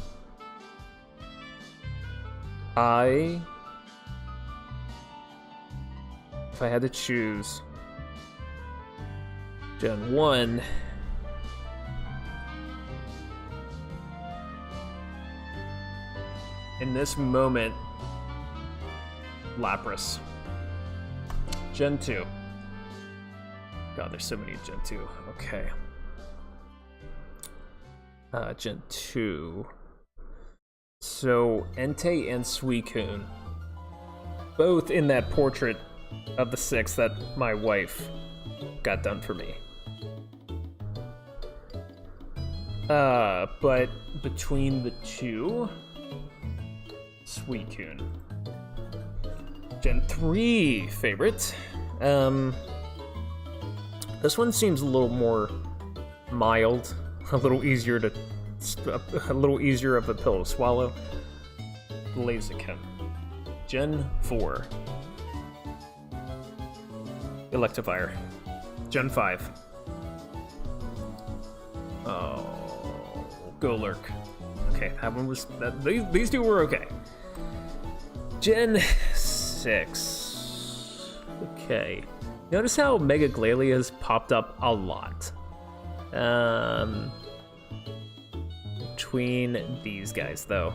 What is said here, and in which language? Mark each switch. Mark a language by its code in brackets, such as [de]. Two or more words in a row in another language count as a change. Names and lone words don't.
[en] If I had to choose Gen 1, in this moment, Lapras. Gen 2. God, there's so many Gen 2. Okay. Gen 2. So, Entei and Suicune. Both in that portrait of the 6 that my wife got done for me. But between the 2, Suicune. Gen 3 favorite. This one seems a little more mild, a little easier of a pill to swallow. Blaziken. Gen 4. Electivire. Gen 5. Oh, Golurk. Okay, that one was these 2 were okay. Gen 6. Okay. Notice how Mega Glalie has popped up a lot. between these guys, though.